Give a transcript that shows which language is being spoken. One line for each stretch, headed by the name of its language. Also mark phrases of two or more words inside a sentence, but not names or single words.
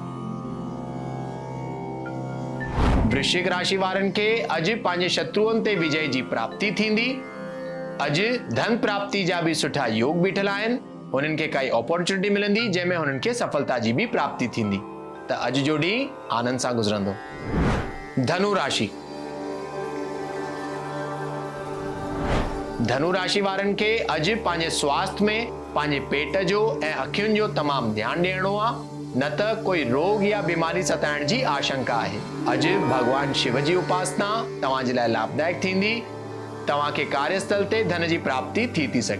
Sindhi: वृश्चिक राशि वारनि खे अॼु पंहिंजे शत्रुअनि ते विजय जी प्राप्ति थींदी। अॼु धन प्राप्ति जा भी सुठा योग बीठल आहिनि। हुननि खे काई अपॉर्चुनिटी मिलंदी जंहिंमें हुननि खे सफलता जी भी प्राप्ति थींदी, त अॼु जो ॾींहुं आनंद सां गुज़रंदो। धनु राशि। धनु राशि वारनि खे अॼु पंहिंजे स्वास्थ्य में पंहिंजे पेट जो ऐं अखियुनि जो तमामु ध्यानु ॾियणो आहे, न त कोई रोग या बीमारी सताइण जी आशंका आहे। अॼु भगवान शिव जी उपासना तव्हांजे लाइ लाभदायक थींदी। तव्हांखे कार्यस्थल ते धन जी प्राप्ति थी सघे।